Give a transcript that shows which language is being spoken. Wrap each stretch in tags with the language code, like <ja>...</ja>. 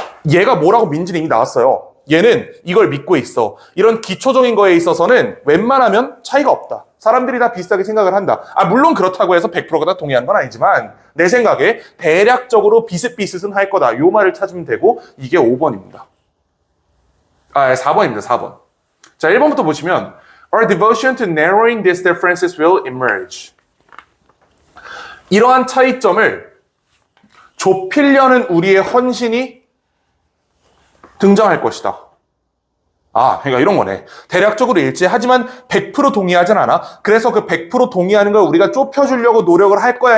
<ko>얘가 뭐라고 민지는 이미 나왔어요. 얘는 이걸 믿고 있어. 이런 기초적인 거에 있어서는 웬만하면 차이가 없다. 사람들이 다 비슷하게 생각을 한다. 물론 그렇다고 해서 100%가 다 동의한 건 아니지만 내 생각에 대략적으로 비슷비슷은 할 거다. 요 말을 찾으면 되고 이게 5번입니다. 4번입니다. 4번. 자, 1번부터 보시면</ko> <en>Our devotion to narrowing these differences will emerge.</en> <ko>이러한 차이점을 좁히려는 우리의 헌신이 등장할 것이다. 그러니까 이런 거네. 대략적으로 일치하지만 100% 동의하진 않아. 그래서 그 100% 동의하는 걸 우리가 좁혀주려고 노력을 할 거야.</ko>